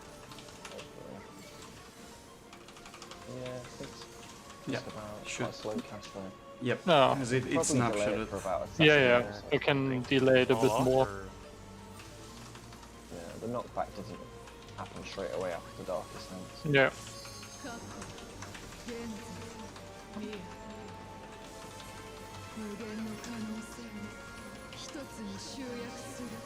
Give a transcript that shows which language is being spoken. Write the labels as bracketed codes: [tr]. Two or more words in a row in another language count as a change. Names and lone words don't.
[en] Yeah, it's Yeah, just about should. quite a slow cast though. Yep. No. Because it Probably delay snapshotted. it for about a Yeah, second yeah. or so. We can delay it a bit All off, more. or- Yeah, the knockback doesn't happen straight away after the darkest sense. Yeah. [ja] 過去現在未来無限の可能性を一つに集約する